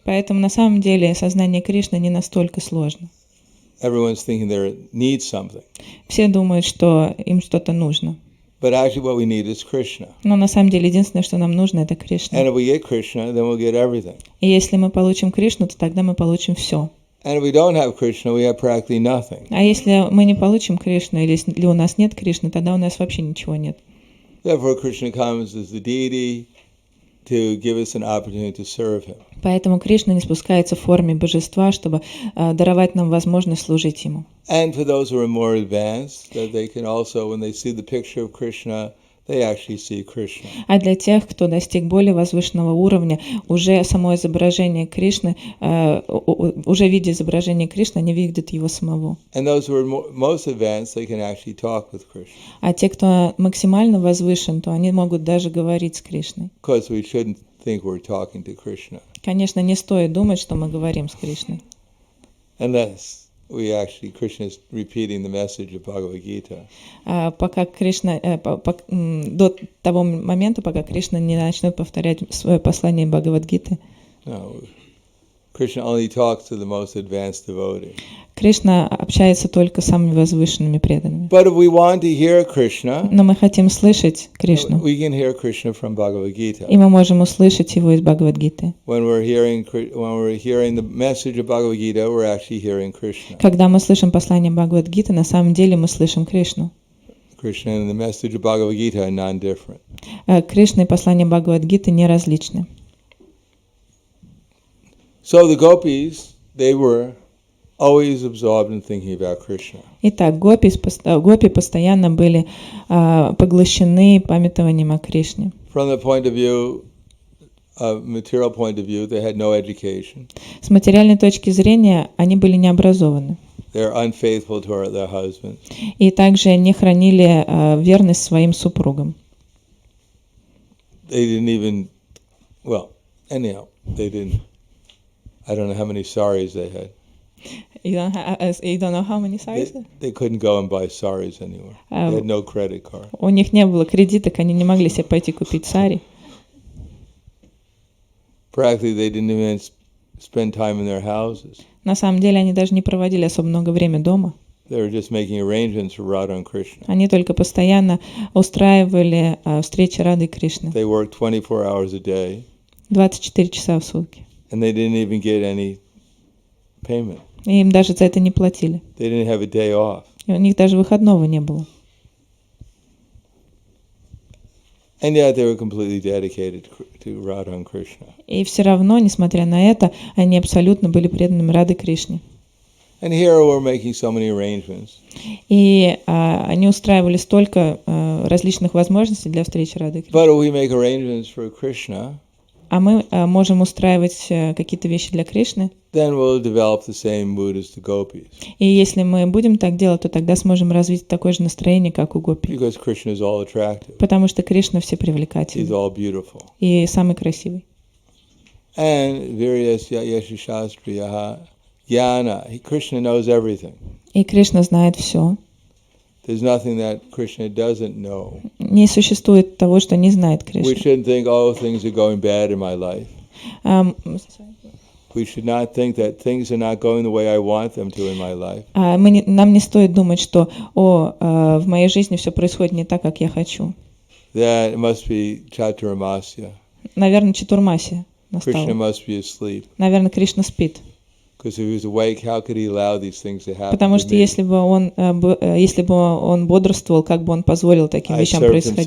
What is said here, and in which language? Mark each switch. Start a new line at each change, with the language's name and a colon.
Russian: Поэтому на самом деле сознание Кришны не настолько сложно.
English: Everyone's thinking they need something.
Russian: Все думают, что им что-то нужно.
English: But actually what we need is Krishna.
Russian: Но на самом деле единственное, что нам нужно, это Кришна.
English: And if we get Krishna, then we'll get everything.
Russian: И если мы получим Кришну, то тогда мы получим все.
English: And if we don't have Krishna, we have practically nothing.
Russian: А если мы не получим Кришну, или если у нас нет Кришны, тогда у нас вообще ничего нет.
English: Therefore Krishna comes as the deity to give us an opportunity to serve him.
Russian: Поэтому Кришна не спускается в форме божества, чтобы даровать нам возможность служить ему.
English: And for those who are more advanced, that they can also, when they see the picture of Krishna, they actually see Krishna.
Russian: А для тех, кто достиг более возвышенного уровня, уже само изображение Кришны, уже видя изображение Кришны, они видят его самого.
English: And those who are most advanced, they can actually talk with Krishna.
Russian: А те, кто максимально возвышен, то они могут даже говорить с Кришной.
English: Because we shouldn't think we're talking to Krishna.
Russian: Конечно, не стоит думать, что мы говорим с Кришной.
English: Unless Krishna is repeating the message of Bhagavad Gita.
Russian: Пока Кришна, до того момента, пока Кришна не начнет повторять свое послание Бхагавад-гиты.
English: No, Krishna only talks to the most advanced devotees.
Russian: Кришна общается только с самыми возвышенными преданными.
English: But if we want to hear Krishna,
Russian: Но мы хотим слышать Кришну.
English: we can hear Krishna from Bhagavad Gita.
Russian: И мы можем услышать его из Бхагавад-гиты.
English: When we're hearing the message of Bhagavad Gita, we're actually hearing Krishna.
Russian: Когда мы слышим послание Бхагавад-гиты, на самом деле мы слышим Кришну.
English: Krishna and the message of Bhagavad Gita are non-different.
Russian: Кришна и послание Бхагавад-гиты не различны.
English: So the gopis, they were always absorbed in thinking about Krishna.
Russian: Итак, гопи постоянно были поглощены памятованием о Кришне.
English: From the point of view, material point of view, they had no education.
Russian: С материальной точки зрения они были необразованы.
English: They're unfaithful to their husbands.
Russian: И также не хранили верность своим супругам.
English: They didn't even, they didn't. I don't know how many saris they had. You don't know how many saris? They couldn't go and buy saris anywhere. They had no credit card.
Russian: У них не было кредиток, они не могли себе пойти купить сари.
English: Practically, they didn't even spend time in their houses.
Russian: На самом деле они даже не проводили особо много времени дома.
English: They were just making arrangements for Radha and Krishna.
Russian: Они только постоянно устраивали встречи Рады и Кришны.
English: They worked 24 hours a day.
Russian: 24 часа в сутки.
English: And they didn't even get any payment.
Russian: И им даже за это не платили.
English: They didn't have a day off.
Russian: И у них даже выходного не было.
English: And yet they were completely dedicated to Radha and Krishna.
Russian: И все равно, несмотря на это, они абсолютно были преданными Рады Кришне.
English: And here we're making so many arrangements.
Russian: И они устраивали столько различных возможностей для встречи Рады и Кришны.
English: But if we make arrangements for Krishna,
Russian: а мы можем устраивать какие-то вещи для Кришны.
English: Then we'll develop the same mood as the gopis.
Russian: И если мы будем так делать, то тогда сможем развить такое же настроение, как у гопи.
English: Because Krishna is all attractive.
Russian: Потому что Кришна всепривлекательный.
English: He's all beautiful.
Russian: И самый красивый.
Sanskrit: And viryasya yashastriyaha jnana.
English: Krishna knows everything.
Russian: И Кришна знает все.
English: There's nothing that Krishna doesn't know.
Russian: Не существует того, что не знает Кришна.
English: We shouldn't think, oh, things are going bad in my life. We should not think that things are not going the way I want them to in my life.
Russian: Нам не стоит думать, что в моей жизни все происходит не так, как я хочу.
English: That it must be Chaturmasya.
Russian: Наверное, Чатурмасия настала.
English: Krishna must be asleep.
Russian: Наверное, Кришна спит.
English: Because if he was awake, how could he allow these things to happen?
Russian: Потому что если бы он бодрствовал, как бы он позволил таким вещам происходить?